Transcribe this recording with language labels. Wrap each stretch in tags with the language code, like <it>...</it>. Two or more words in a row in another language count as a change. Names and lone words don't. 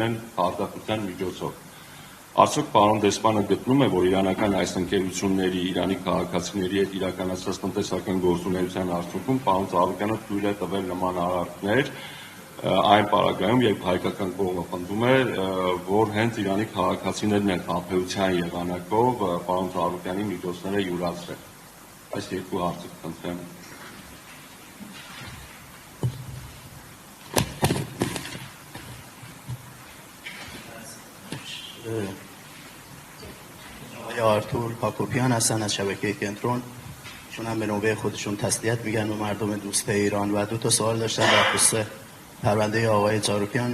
<hy>են խարդախության միջոցով։ Արդյոք պարոն դեսպանը գտնում է, որ իրանական այս ընկերությունների Իրանի քաղաքացիների հետ իրականացած տնտեսական գործունեության արդյունքում պարոն Ծառուկյանը թույլ է տվել նման արարքներ այն պարագայում, երբ հայկական կողմը պնդում է, որ հենց Իրանի քաղաքացիներն են խաբեության եղանակով պարոն Ծառուկյանի միջոցները յուրացրել։ Այս երկու հարցը կխնդրեմ։</hy> <fa>آرتور هاکوپیان هستن از شبکه کنترل. ایشون هم به نوبه خودشون تسلیت میگن به مردم دوست ایران و دو تا سوال داشتن در خصوص پرونده آقای زاروکیان.</fa>